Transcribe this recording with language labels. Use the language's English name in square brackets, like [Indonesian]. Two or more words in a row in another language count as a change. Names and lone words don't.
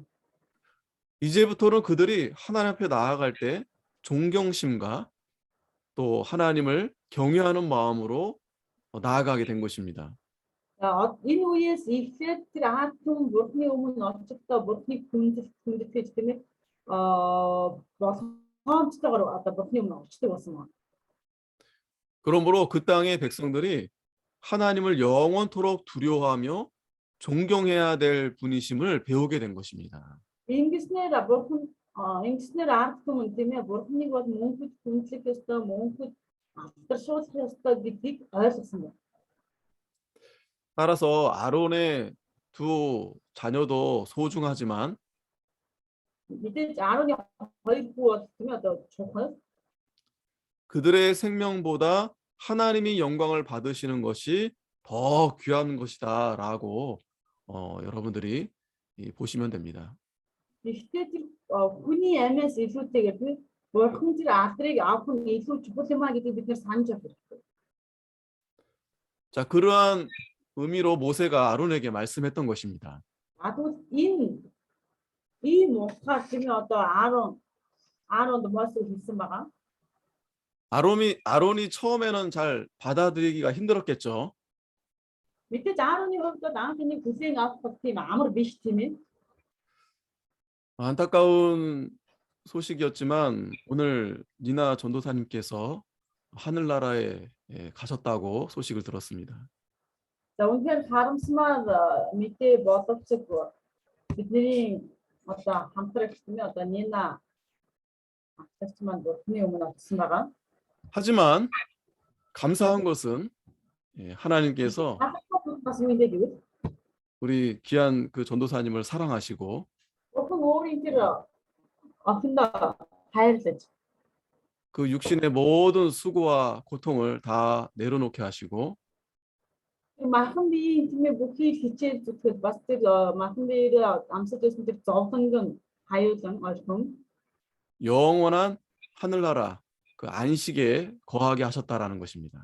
[Korean] 이제부터는 그들이 하나님 앞에 나아갈 때 존경심과 또 하나님을 경외하는 마음으로 나아가게 된 것입니다. [Mongolian] Энэ үеэс эхлээд тэр ард түмэн Бурханы өмнө очихдоо Бурханыг хүндэтгэж тийм ээ болгоомжтойгоор одоо Бурханы өмнө очдог болсон. [Korean] 그러므로 그 땅의 백성들이 하나님을 영원토록 두려워하며 존경해야 될 분이심을 배우게 된 것입니다. [Mongolian] Ингэснээр ард түмэн тийм ээ Бурханыг бол мөнхөд хүндлэх ёстой, мөнхөд алдаршуулах ёстой гэдгийг ойлгосон байна. [Korean] 따라서 아론의 두 자녀도 소중하지만 [Mongolian] Мэдээж Аароны хоёр хүү бол тийм ээ одоо чухал. [Korean] 그들의 생명보다 하나님이 영광을 받으시는 것이 더 귀한 것이다라고 여러분들이 보시면 됩니다. [Mongolian] Гэхдээ тэр хүний амиас илүүтэйгээр тийм Бурхан тэр алдрыг авах нь илүү чухал юм а гэдгийг бид нэр санаж авах хэрэгтэй. [Korean] 자, 그러한 의미로 모세가 아론에게 말씀했던 것입니다. [Mongolian] Тэгвэл ийм утгаар тийм ээ одоо Ааронд Мосег хэлсэн байгаа. [Korean] 아론이 처음에는 잘 받아들이기가 힘들었겠죠. [Mongolian] Мэдээж Аароны хувьд бол анх энийг хүлээн авах тийм амар биш тийм ээ. [Korean] 안타까운 소식이었지만 오늘 니나 전도사님께서 하늘나라에 가셨다고 소식을 들었습니다. [Mongolian] За үнэхээр харамсмаар мэдээ боловч бидний одоо хамтрагч тийм ээ одоо Нина агч маань Бурханы өмнө очсон байгаа. [Korean] 하지만 감사한 것은 하나님께서 [Mongolian] Бас юу юм бэ гэвэл [Korean] 우리 귀한 그 전도사님을 사랑하시고 [Mongolian] Бурхан өөрийн тэр охиндоо хайрлаж [Korean] 그 육신의 모든 수고와 고통을 다 내려놓게 하시고 [Mongolian] махан биеийн тийм ээ бүхий хичээл зүтгэл бас тэр махан биеэр амсаж байсан тэр зовлонг нь хаюулан орхон [Korean] 영원한 하늘나라 그 안식에 거하게 하셨다라는 것입니다.